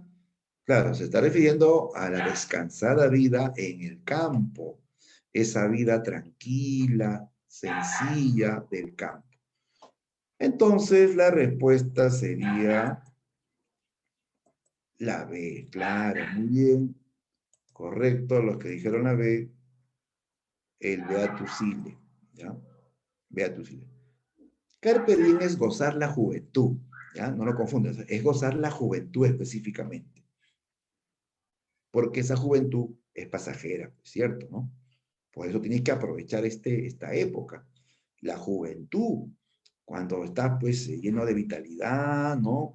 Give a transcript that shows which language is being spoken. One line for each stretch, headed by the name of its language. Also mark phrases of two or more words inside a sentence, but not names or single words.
Spanish: Claro, se está refiriendo a la descansada vida en el campo, esa vida tranquila, sencilla del campo. Entonces, la respuesta sería la B, claro, muy bien, correcto, los que dijeron la B, el
Latin: Beatus Ile,
Spanish: ¿ya?
Latin: Beatus Ile. Carpe diem
Spanish: es gozar la juventud, ¿ya? No lo confundas, es gozar la juventud específicamente, porque esa juventud es pasajera, ¿cierto? ¿No? Por eso tienes que aprovechar esta época. La juventud, cuando estás pues lleno de vitalidad, ¿no?